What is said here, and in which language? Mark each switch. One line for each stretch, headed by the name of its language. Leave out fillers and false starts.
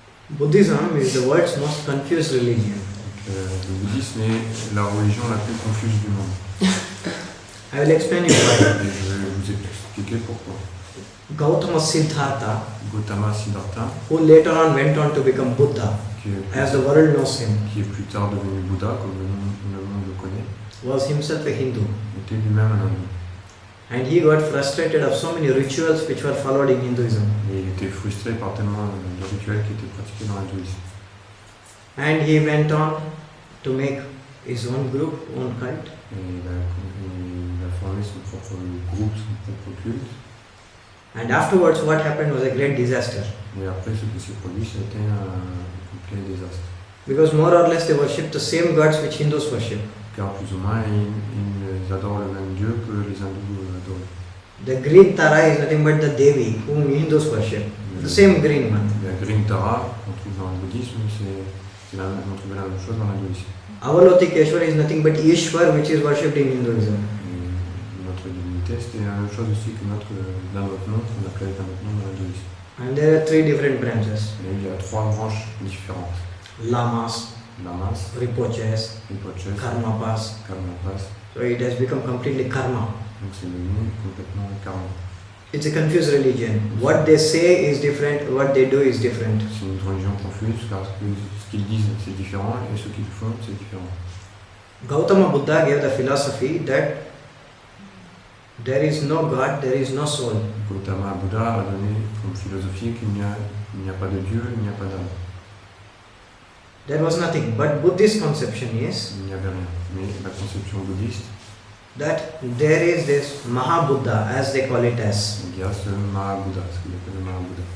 English: Buddhism is the world's most confused religion.
French: Le bouddhisme est la religion la plus confuse du monde.
English: I will explain you why.
French: Et je vais vous expliquer pourquoi.
English: Gautama Siddhartha,
French: Gautama Siddhartha,
English: who later on went on to become Buddha,
French: qui
English: as the world knows him,
French: est plus tard devenu Bouddha, comme le monde le connaît,
English: was himself a Hindu.
French: était lui-même un hindou.
English: And he got frustrated of so many rituals which were followed in Hinduism.
French: Et il était frustré par tellement de rituels qui étaient pratiqués dans l'hindouisme.
English: And he went on to make his own group, own cult.
French: Et il a formé son propre groupe, son propre culte.
English: And afterwards, what happened was a great disaster.
French: Et après, ce qui s'est produit, ça a été un complet désastre.
English: Because more or less they worship the same gods which Hindus worship.
French: Car plus ou moins, ils adorent le même Dieu que les hindous adorent.
English: The green Tara is nothing but the Devi whom Hindus worship. The same green one.
French: La green Tara, qu'on trouve dans le bouddhisme, on trouve la même chose dans l'hindouisme.
English: Avalokiteshvara is nothing but Ishwar which is worshipped in Hinduism.
French: Et notre divinité, c'était la même chose aussi que d'un autre nom, qu'on appelait d'un autre nom dans l'hindouisme.
English: And there are three different branches.
French: Et il y a trois branches différentes.
English: Lamas,
French: Lamas,
English: Rinpoches,
French: Rinpoches,
English: Karmapas.
French: Karmapas.
English: So it has become completely karma.
French: Donc c'est devenu complètement karma.
English: It's a confused religion. What they say is different, what they do is different.
French: C'est une religion confuse parce que ce qu'ils disent c'est différent et ce qu'ils font c'est différent.
English: Gautama Buddha gave the philosophy that there is no God, there is no soul.
French: Gautama Buddha a donné comme philosophie qu'il n'y a pas de Dieu, il n'y a pas d'âme.
English: There was nothing. But Buddhist conception is
French: Il n'y avait rien. Mais la conception bouddhiste,
English: that there is this Mahabuddha, as they call it as,
French: il y a ce Mahabouddha, ce qu'il appelle le Mahabouddha,